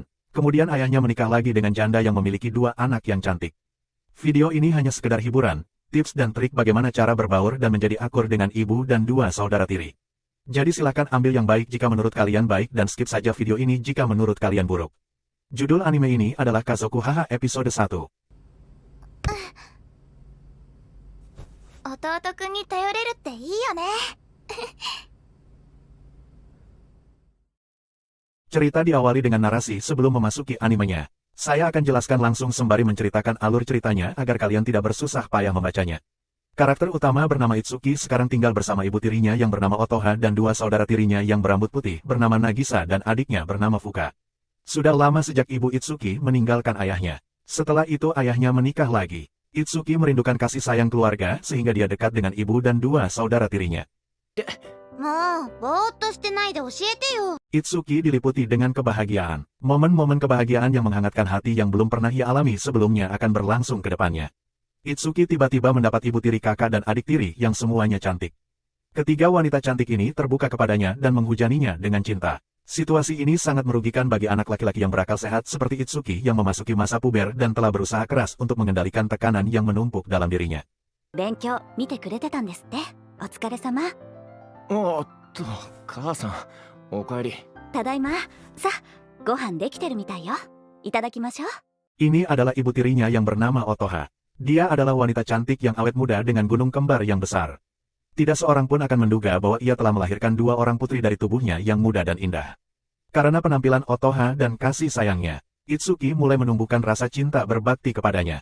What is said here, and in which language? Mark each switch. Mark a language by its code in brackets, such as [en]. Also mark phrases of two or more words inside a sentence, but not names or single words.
[id] Kemudian ayahnya menikah lagi dengan janda yang memiliki dua anak yang cantik. Video ini hanya sekedar hiburan, tips dan trik bagaimana cara berbaur dan menjadi akur dengan ibu dan dua saudara tiri. Jadi silakan ambil yang baik jika menurut kalian baik dan skip saja video ini jika menurut kalian buruk. Judul anime ini adalah Kazoku Haha episode 1. [ja] 弟くんに頼れるっていいよね。 [id] Cerita diawali dengan narasi sebelum memasuki animenya. Saya akan jelaskan langsung sembari menceritakan alur ceritanya agar kalian tidak bersusah payah membacanya. Karakter utama bernama Itsuki sekarang tinggal bersama ibu tirinya yang bernama Otoha dan dua saudara tirinya yang berambut putih bernama Nagisa dan adiknya bernama Fuka. Sudah lama sejak ibu Itsuki meninggalkan ayahnya. Setelah itu ayahnya menikah lagi. Itsuki merindukan kasih sayang keluarga sehingga dia dekat dengan ibu dan dua saudara tirinya. [ja] もうぼーっとしてないで教えてよ。 [id] Itsuki diliputi dengan kebahagiaan. Momen-momen kebahagiaan yang menghangatkan hati yang belum pernah ia alami sebelumnya akan berlangsung ke depannya. Itsuki tiba-tiba mendapat ibu tiri kakak dan adik tiri yang semuanya cantik. Ketiga wanita cantik ini terbuka kepadanya dan menghujaninya dengan cinta. Situasi ini sangat merugikan bagi anak laki-laki yang berakal sehat seperti Itsuki yang memasuki masa puber dan telah berusaha keras untuk mengendalikan tekanan yang menumpuk dalam dirinya. [ja] 勉強見てくれてたんですって。お疲れ様。おっと、母さん、おかえり。ただいま。さあ、ご飯できてるみたいよ。いただきましょう。 [id] Ini adalah ibu tirinya yang bernama Otoha. Dia adalah wanita cantik yang awet muda dengan gunung kembar yang besar. Tidak seorang pun akan menduga bahwa ia telah melahirkan dua orang putri dari tubuhnya yang muda dan indah. Karena penampilan Otoha dan kasih sayangnya, Itsuki mulai menumbuhkan rasa cinta berbakti kepadanya.